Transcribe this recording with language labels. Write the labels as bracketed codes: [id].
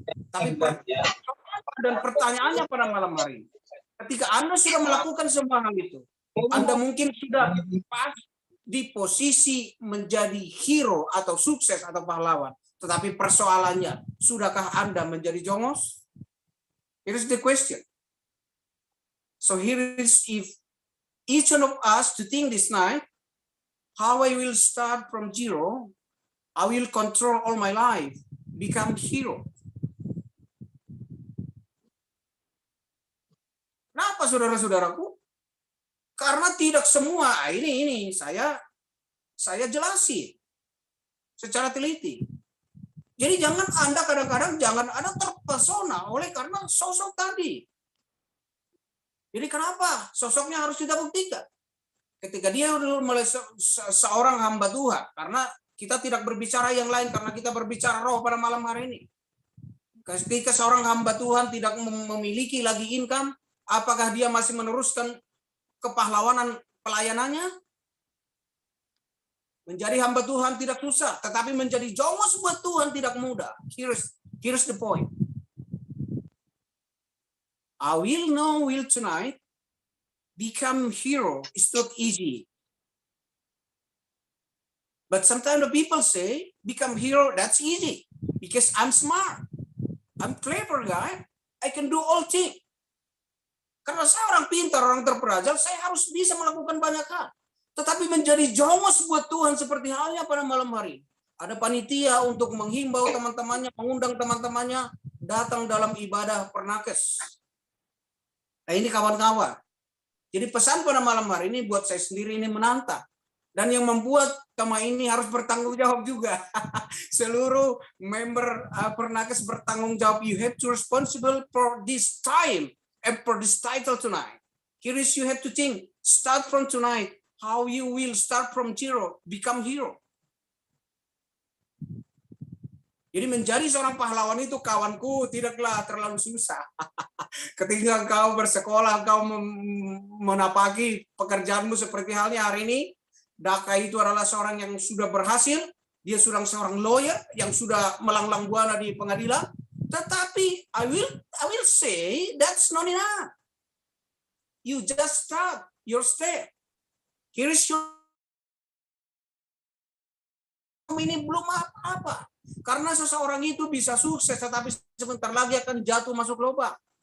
[id] Tapi dan pertanyaannya pada malam hari ini, ketika Anda sudah melakukan semua hal itu, Anda mungkin sudah pas di posisi menjadi hero atau sukses atau pahlawan. Tetapi persoalannya, sudahkah Anda menjadi jongos? [en] Here's the question. So here is, if each one of us to think this night, how I will start from zero, I will control all my life, become hero. [id] Kenapa saudara-saudaraku? Karena tidak semua ini saya jelasin secara teliti. Jadi jangan Anda kadang-kadang jangan Anda terpesona oleh karena sosok tadi. Jadi kenapa sosoknya harus kita buktikan? Ketika dia mulai seorang hamba Tuhan, karena kita tidak berbicara yang lain, karena kita berbicara roh pada malam hari ini. Ketika seorang hamba Tuhan tidak memiliki lagi income, apakah dia masih meneruskan kepahlawanan pelayanannya? Menjadi hamba Tuhan tidak susah, tetapi menjadi jongos buat Tuhan tidak mudah. [en] Here's the point. I will tonight become hero is not easy. But sometimes the people say, become hero, that's easy. Because I'm smart. I'm clever guy. I can do all things. [id] Karena saya orang pintar, orang terpelajar, saya harus bisa melakukan banyak hal. Tetapi menjadi jongos buat Tuhan seperti halnya pada malam hari. Ada panitia untuk menghimbau teman-temannya, mengundang teman-temannya datang dalam ibadah pernakes. Nah ini kawan-kawan. Jadi pesan pada malam hari ini buat saya sendiri ini menantang. Dan yang membuat tema ini harus bertanggung jawab juga. Seluruh member pernakes bertanggung jawab. [en] You have to responsible for this time and for this title tonight. Here is you have to think, start from tonight. How you will start from zero, become hero. [id] Jadi menjadi seorang pahlawan itu kawanku tidaklah terlalu susah. Ketika kau bersekolah, kau menapaki pekerjaanmu seperti halnya hari ini, Daka itu adalah seorang yang sudah berhasil, dia seorang lawyer yang sudah melanglang buana di pengadilan. [en] Tetapi I will say that's not enough. You just start your step. Here is your [id] ini belum apa-apa. Karena seseorang itu bisa sukses, tetapi sebentar lagi akan jatuh masuk lubang.